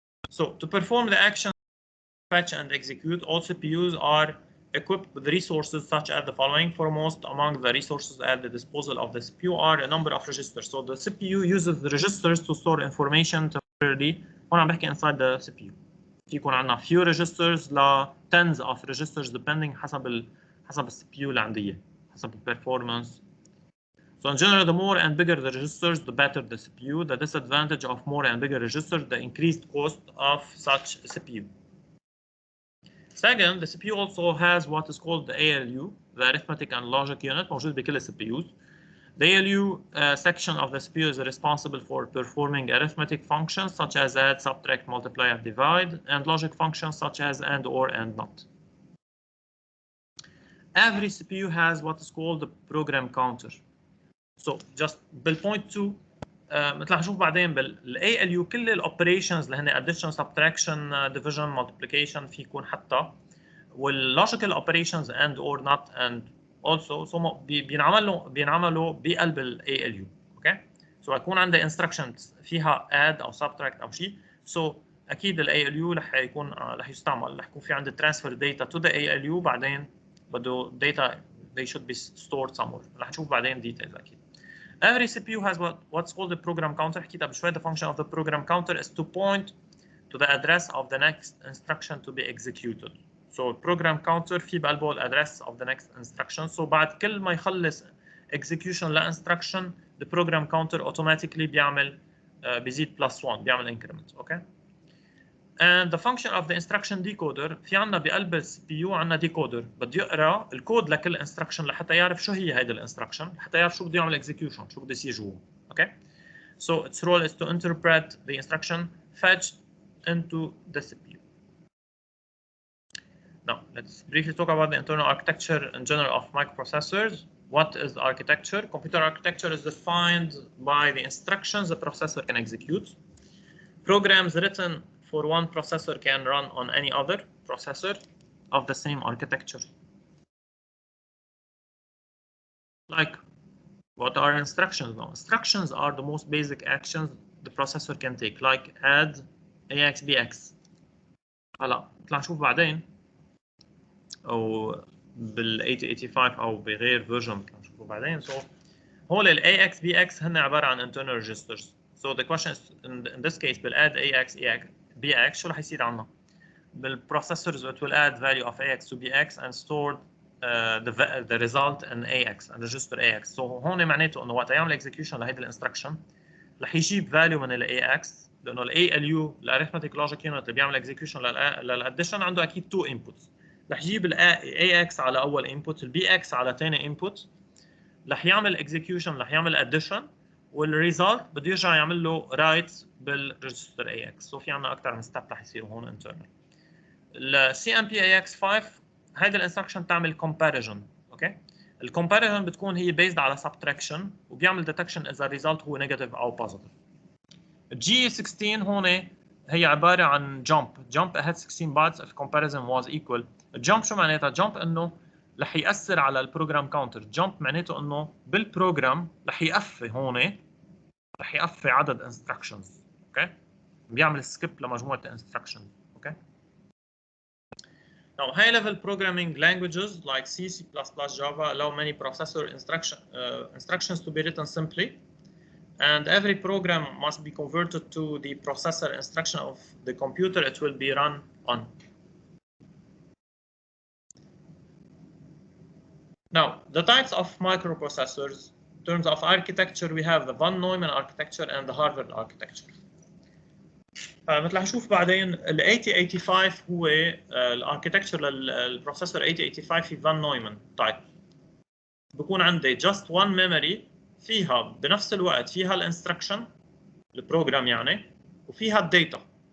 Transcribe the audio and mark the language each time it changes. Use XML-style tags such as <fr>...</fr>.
<en>So to perform the action fetch and execute, all CPUs are equipped with resources such as the following. Foremost among the resources at the disposal of the CPU are a number of registers. So the CPU uses the registers to store information temporarily.</en> <ar>هون عم بحكي</ar> <en>inside the CPU.</en> <ar>في يكون عندنا</ar> <en>few registers</en> <ar>ل</ar> <en>tens of registers depending</en> <ar>حسب ال CPU اللي عندي إياه، حسب ال performance.</ar> <en>So in general, the more and bigger the registers, the better the CPU. The disadvantage of more and bigger registers, the increased cost of such CPU. Second, the CPU also has what is called the ALU, the arithmetic and logic unit,</en> <ar>موجود بكل ال CPUs.</ar> <en>The ALU section of the CPU is responsible for performing arithmetic functions such as add, subtract, multiply, and divide, and logic functions such as and, or, and not. Every CPU has what is called the program counter. So just بالpoint 2</en> <ar>مثل ما حنشوف بعدين بال ALU كل الاوبريشنز اللي هن</ar> <en>addition, subtraction, division, multiplication في يكون حتى والlogical operations and or not and also so</en> <ar>بينعملوا بقلب ال ALU.</ar> <en>Okay.</en> <ar>So يكون عندي instructions فيها add او subtract او شيء.</ar> <en>So</en> <ar>اكيد ال ALU رح يستعمل، رح يكون في عندي</ar> <en>transfer data to the ALU بعدين بده data they should be stored somewhere.</en> <ar>رح نشوف بعدين</ar> <en>details</en> <ar>اكيد.</ar> <en>Every CPU has what's called the program counter.</en> <ar>حكيتها بشوي.</ar> <en>The function of the program counter is to point to the address of the next instruction to be executed. So program counter</en> <ar>في بقلبه ال</ar> <en>address of the next instruction. So</en> <ar>بعد كل ما يخلص</ar> <en>execution ل instruction, the program counter automatically</en> <ar>بيعمل بيزيد +1 بيعمل</ar> <en>increment. Okay. And the function of the instruction decoder</en> <ar>في عنا بقلب ال CPU عنا decoder بده يقرا الكود لكل instruction لحتى يعرف شو هي هيدا الانستراكشن، لحتى يعرف شو بده يعمل execution، شو بده يصير جوا.</ar> <en>Okay. So its role is to interpret the instruction fetched into the CPU. Now let's briefly talk about the internal architecture in general of microprocessors. What is architecture? Computer architecture is defined by the instructions the processor can execute. Programs written for one processor can run on any other processor of the same architecture. Like, what are instructions now? Instructions are the most basic actions the processor can take, like add, AX, BX.</en> <ar>هلا نطلع نشوف بعدين او بال 8085 او بغير فيرجن نطلع نشوفه بعدين. So هول ال AX, BX هن عبارة عن</ar> <en>internal registers. So the question is in this case</en> <ar>بال add AX, BX شو رح يصير عنا؟</ar> <en>بالprocessors it will add value of AX to BX and store the result in AX and register AX.</en> <ar>So هون معناته انه وقت يعمل execution لهيدي الانستركشن رح يجيب value من ال AX لانه ال ALU الاريثمتيك لوجيك يونت اللي بيعمل execution للاديشن عنده اكيد 2 inputs. رح يجيب ال AX على اول input، ال BX على ثاني input، رح يعمل execution، رح يعمل addition، والريزلت بده يرجع يعمل له write بالريجستر AX. سو في عندنا اكثر من ستيب رح يصيروا هون internal. ال CMP AX5 هيدا الانستركشن بتعمل comparison. اوكي. الكومباريزون بتكون هي based على subtraction وبيعمل detection اذا الريزلت هو نيجاتيف او بوزيتيف.</ar> <en>G16</en> <ar>هون هي عباره عن</ar> <en>jump ahead 16 bytes if comparison was equal.</en> <ar>الجامب شو معناتها؟ jump انه رح ياثر على البروجرام كاونتر. jump معناته انه بالبروجرام رح يقفي هون، رح يقفي عدد instructions. اوكي. بيعمل skip لمجموعه instructions. اوكي.</ar> <en>Now, high-level programming languages like C, C++, Java allow many processor instructions to be written simply, and every program must be converted to the processor instruction of the computer it will be run on. Now, the types of microprocessors. terms of architecture we have the von Neumann architecture and the Harvard architecture.</en> <ar>مثل هنشوف بعدين ال 8085 هو الاركتكتشر للبروسيسور 8085 في فان نويمان تايب. بكون عندي</ar> <en>just one memory</en> <ar>فيها بنفس الوقت فيها الانستركشن البروجرام يعني وفيها الداتا.</ar>